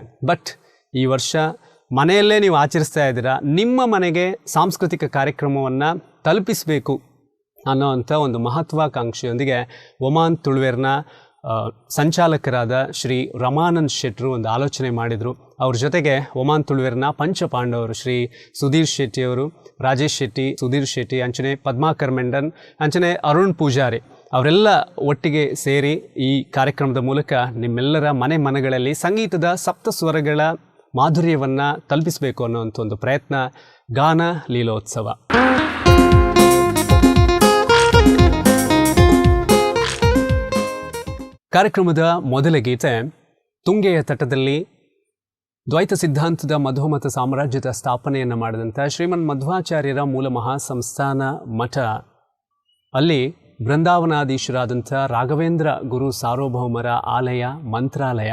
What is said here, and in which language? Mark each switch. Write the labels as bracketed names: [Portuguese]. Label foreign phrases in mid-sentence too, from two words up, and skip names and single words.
[Kannada] ಬಟ್ ಈ ವರ್ಷ ಮನೆಯಲ್ಲೇ ನೀವು ಆಚರಿಸ್ತಾ ಇದ್ದೀರಾ, ನಿಮ್ಮ ಮನೆಗೆ ಸಾಂಸ್ಕೃತಿಕ ಕಾರ್ಯಕ್ರಮವನ್ನು ತಲುಪಿಸಬೇಕು ಅನ್ನೋವಂಥ ಒಂದು ಮಹತ್ವಾಕಾಂಕ್ಷೆಯೊಂದಿಗೆ ಒಮಾನ್ ತುಳುವೇರ್ನ ಸಂಚಾಲಕರಾದ ಶ್ರೀ ರಮಾನಂದ್ ಶೆಟ್ಟರು ಒಂದು ಆಲೋಚನೆ ಮಾಡಿದರು. ಅವ್ರ ಜೊತೆಗೆ ಒಮಾನ್ ತುಳುವೇರ್ನ ಪಂಚಪಾಂಡವರು ಶ್ರೀ ಸುಧೀರ್ ಶೆಟ್ಟಿಯವರು, ರಾಜೇಶ್ ಶೆಟ್ಟಿ, ಸುಧೀರ್ ಶೆಟ್ಟಿ, ಅಂಚನೆ ಪದ್ಮಾಕರ್ ಮೆಂಡನ್, ಅಂಚನೆ ಅರುಣ್ ಪೂಜಾರಿ ಅವರೆಲ್ಲ ಒಟ್ಟಿಗೆ ಸೇರಿ ಈ ಕಾರ್ಯಕ್ರಮದ ಮೂಲಕ ನಿಮ್ಮೆಲ್ಲರ ಮನೆಗಳಲ್ಲಿ ಸಂಗೀತದ ಸಪ್ತ ಸ್ವರಗಳ ಮಾಧುರ್ಯವನ್ನು ತಲುಪಿಸಬೇಕು ಅನ್ನೋವಂಥ ಒಂದು ಪ್ರಯತ್ನ ಗಾನ ಲೀಲೋತ್ಸವ. ಕಾರ್ಯಕ್ರಮದ ಮೊದಲ ಗೀತೆ ತುಂಗೆಯ ತಟದಲ್ಲಿ ದ್ವೈತ ಸಿದ್ಧಾಂತದ ಮಧ್ವಮತ ಸಾಮ್ರಾಜ್ಯದ ಸ್ಥಾಪನೆಯನ್ನು ಮಾಡಿದಂಥ ಶ್ರೀಮನ್ ಮಧ್ವಾಚಾರ್ಯರ ಮೂಲ ಮಹಾಸಂಸ್ಥಾನ ಮಠ ಅಲ್ಲಿ ಬೃಂದಾವನಾಧೀಶರಾದಂಥ ರಾಘವೇಂದ್ರ ಗುರು ಸಾರ್ವಭೌಮರ ಆಲಯ ಮಂತ್ರಾಲಯ.